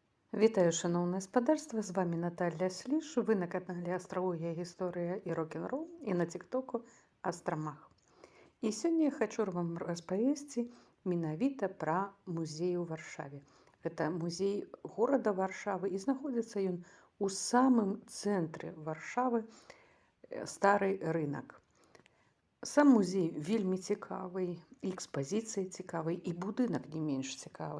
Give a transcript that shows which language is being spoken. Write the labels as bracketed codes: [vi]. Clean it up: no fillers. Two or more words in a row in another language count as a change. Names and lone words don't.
[uk] Вітаю, шановне спадарства! З вами Наталя Сліж. Ви на каналі Астрологія, Гісторія і Рок-н-рол і на тіктоку Астромах. І сьогодні я хочу вам розповісти [be] менавіта пра музей у Варшаве. Гэта музей горада Варшавы і знаходзіцца ён у самым цэнтры Варшавы, стары рынак. Сам музей вельмі цікавы, экспазіцыя цікавы і будынак не менш цікавы.